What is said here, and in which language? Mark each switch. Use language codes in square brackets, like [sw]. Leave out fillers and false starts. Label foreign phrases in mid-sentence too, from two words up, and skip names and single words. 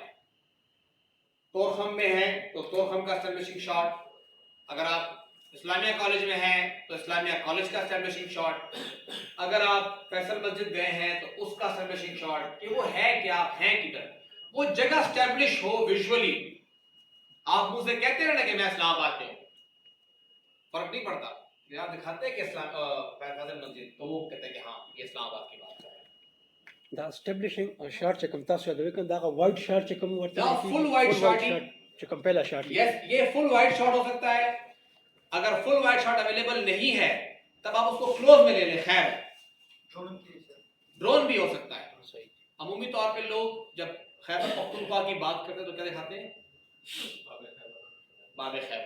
[ur] طورخم میں ہیں تو طورخم کا [en] establishing shot, [ur] اگر آپ اسلامیہ کالج میں ہیں تو اسلامیہ کالج کا [en] establishing shot, [ur] اگر آپ فیصل مسجد گئے ہیں تو اس کا [en] establishing shot [ur] کہ وہ ہے کہ آپ ہیں کدھر، وہ جگہ ایسٹیبلش ہو ویژولی. آپ مجھ سے کہتے ہیں نا کہ میں اسلام آباد میں ہوں، فرق نہیں پڑتا، آپ دکھاتے ہیں کہ فیصل مسجد، تو وہ کہتے ہیں کہ ہاں یہ اسلام آباد کی بات کر رہے ہیں. [ps] دا [en] establishing shot [ps] چې کوم تاسو یادوي کوم دا [en] wide shot [ps] چې کوم ورته [en] دا full wide shot [ps] چې کوم پہلا شارټ [ur] یس یہ [en] full wide shot [ur] ہو سکتا ہے۔ اگر [en] full wide shot [ur] اویلیبل نہیں ہے تب آپ اس کو کلوز میں لے لیں. خیر ڈرون بھی ہو سکتا ہے. عمومی طور پہ لوگ جب خیبر پختونخوا کی بات کرتے ہیں تو کیا دکھاتے ہیں? بابِ خیبر.